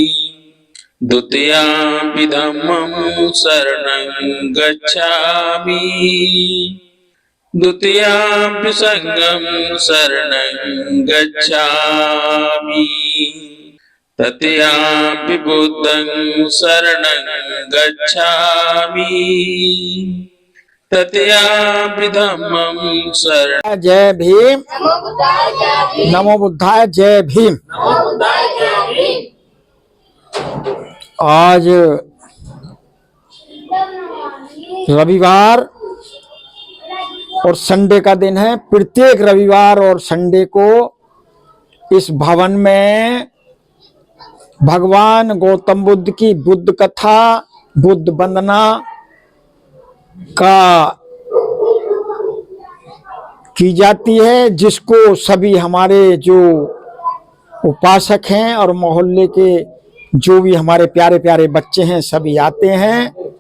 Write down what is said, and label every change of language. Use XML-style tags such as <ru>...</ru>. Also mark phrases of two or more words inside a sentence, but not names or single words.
<pi>द्वितीयं धम्मं शरणं गच्छामि द्वितीयं संघं शरणं गच्छामि तृतीयं बुद्धं शरणं गच्छामि तृतीयं धम्मं शरणं।</pi> <hi>जय भीम, नमो बुद्धाय, जय भीम। आज रविवार और संडे का दिन है। प्रत्येक रविवार और संडे को इस भवन में भगवान गौतम बुद्ध की बुद्ध कथा, बुद्ध वंदना का की जाती है, जिसको सभी हमारे जो उपासक हैं और मोहल्ले के जो भी हमारे प्यारे प्यारे बच्चे हैं सभी आते हैं।</hi>